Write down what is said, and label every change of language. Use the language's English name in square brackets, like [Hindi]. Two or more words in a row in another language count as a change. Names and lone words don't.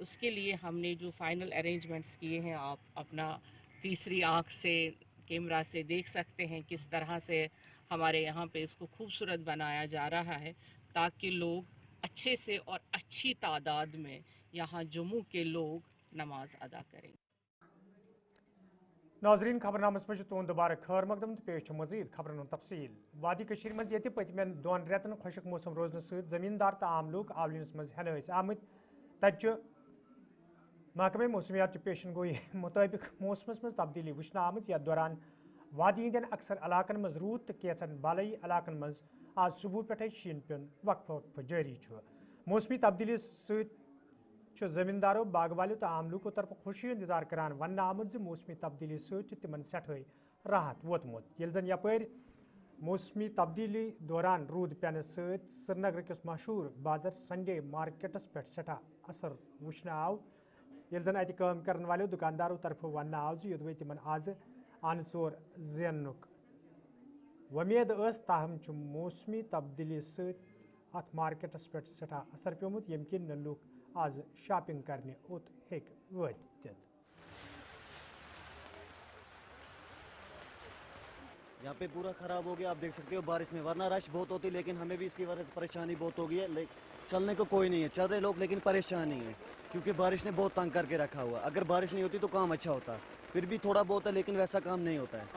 [Urdu] اس کے لیے ہم نے جو [English] final arrangements [Urdu] کیے ہیں، آپ اپنا تیسری آنکھ سے کیمرہ سے دیکھ سکتے ہیں کس طرح سے ہمارے یہاں پہ اس کو خوبصورت بنایا جا رہا ہے تاکہ لوگ اچھے سے اور اچھی تعداد میں یہاں جموں کے لوگ نماز ادا کریں. [Kashmiri] नाजरीन, खबरनामस में तुंद दोबारा खैर मकदम तो पेश मजीद खबरन तफसील। वादी कशीर मज ये पतमें 2 रेतन खुशक मौसम रोजन सहित जमींदार तो आम लोग आवलिनस मज हेन आमत। तत महकमे मौसमियात पेशन गोई मुताबिक मौसमस मज तब्दीली वुचन आमत। यथ दौरान वादी हंदन अक्सर इलाकन मज रूद तो कैचन बालई इलाकन मज आज सुबह पे शीन पेन वक्फ वक्फ जारी मौसमी तब्दीली जमींदारों बाग वालों तो आम लूकों तरफ खुशी इंतजार करान वन आमुद मौसमी तब्दीली तिमन सठे राहत वोतमुत यिल जन यपर मौसमी तब्दीली दौरान रूद पेन श्रीनगर किस मशहूर बाजार संडे मार्केटस पे सठा असर वुचन आव यिल जन अत काम करन वालों दुकानदारों तरफ वन आव योदवे तिमन आज आन चोर जेनुक वमेद ताहम मौसमी तब्दीली अत मार्केटस पे सठा असर प्योमुत यम किन लूक आज शॉपिंग करने उत हेक वत। [Urdu] یہاں پہ پورا خراب ہو گیا، آپ دیکھ سکتے ہو بارش میں، ورنہ رش بہت ہوتی لیکن ہمیں بھی اس کی وجہ سے پریشانی بہت ہو گئی ہے. چلنے کو کوئی نہیں ہے، چل رہے لوگ لیکن پریشان نہیں ہے کیونکہ بارش نے بہت تنگ کر کے رکھا ہوا. اگر بارش نہیں ہوتی تو کام اچھا ہوتا، پھر بھی تھوڑا بہت ہے لیکن ویسا کام نہیں ہوتا ہے.